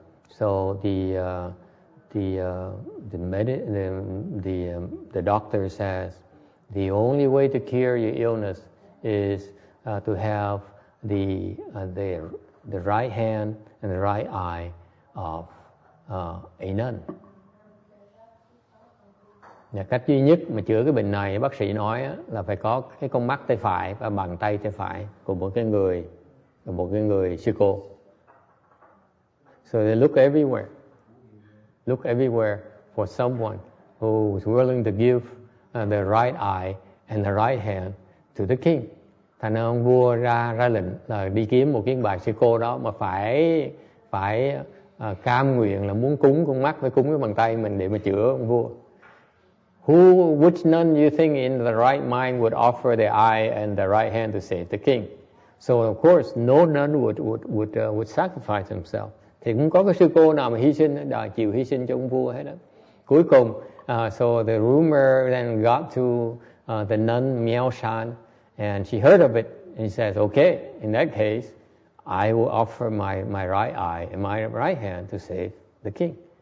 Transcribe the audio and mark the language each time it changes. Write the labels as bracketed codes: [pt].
[en] So the doctor says the only way to cure your illness is to have the right hand and the right eye of a nun. [vi] Cách duy nhất mà chữa cái bệnh này, bác sĩ nói là phải có cái con mắt tay phải và bàn tay tay phải của một cái người sư cô. [en] So they look everywhere for someone who is willing to give the right eye and the right hand to the king. [vi] Thành ra ông vua ra lệnh là đi kiếm một cái bà sư cô đó mà phải cam nguyện là muốn cúng con mắt với cúng cái bàn tay mình để mà chữa ông vua. [en] Which nun you think in the right mind would offer the eye and the right hand to save the king? So of course no nun would sacrifice himself. [vi] Thì cũng có cái sư cô nào mà chịu hy sinh cho ông vua hết đó. Cuối cùng, [en] so the rumor then got to the nun Miao Shan, and she heard of it, and she says, okay, in that case, I will offer my right eye and my right hand to save the king.